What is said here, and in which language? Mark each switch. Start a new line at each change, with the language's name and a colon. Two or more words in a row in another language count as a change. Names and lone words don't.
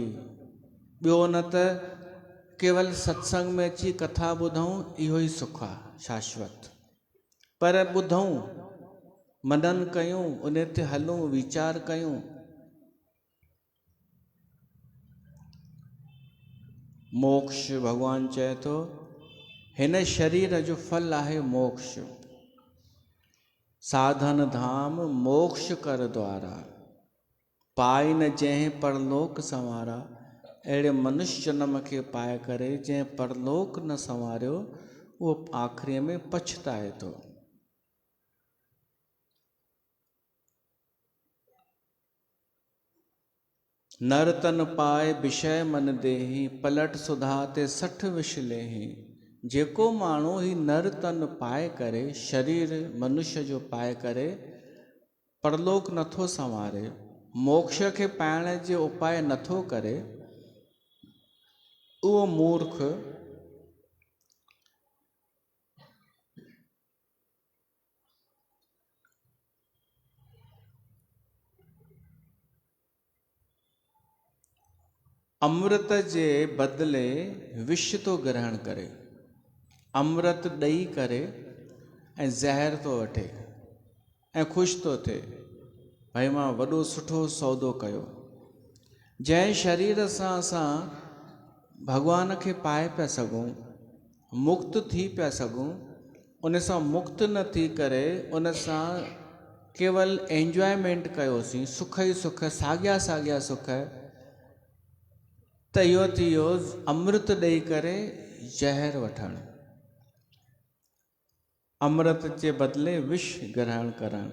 Sindhi: ॿियो न त केवल सत्संग में अची कथा ॿुधूं, इहो ई सुख आहे शाश्वत। पर ॿुधूं, मनन कयूं, उन ते हलूं, वीचार कयूं। मोक्ष भगवान चए थो, हिन शरीर जो फल आहे मोक्ष।
Awadhi: साधन धाम मोक्ष कर द्वारा, पाई न जंहिं परलोक संवारा।
Sindhi: अहिड़े मनुष्य जन्म खे पाए करे जंहिं परलोक न संवारियो, उहो आख़िरीअ में पछताए थो।
Awadhi: नर तन पाए विषय मन देहि, पलट सुधा ते 60 विष लेहि।
Sindhi: जेको माण्हू ही नर तन पाए करे, शरीर मनुष्य जो पाए करे परलोक नथो संवारे, मोक्ष खे पाइण जो उपाय नथो करे, उहो मूर्ख अमृत जे बदले विष तो ग्रहण करे, अमृत ॾेई करे ऐं ज़हर तो वठे ऐं ख़ुशि तो थिए, भाई मां वॾो सुठो सौदो कयो। जंहिं शरीर सां असां भॻवान खे पाए पिया सघूं, मुक्त थी पिया सघूं, उन सां मुक्त न थी करे उन सां केवल एंजॉयमेंट कयोसीं, सुख ई सुख, साॻिया साॻिया सुख, त इहो थी वियो अमृत ॾेई करे ज़हर वठणु, अमृत जे बदिले विष ग्रहण करणु।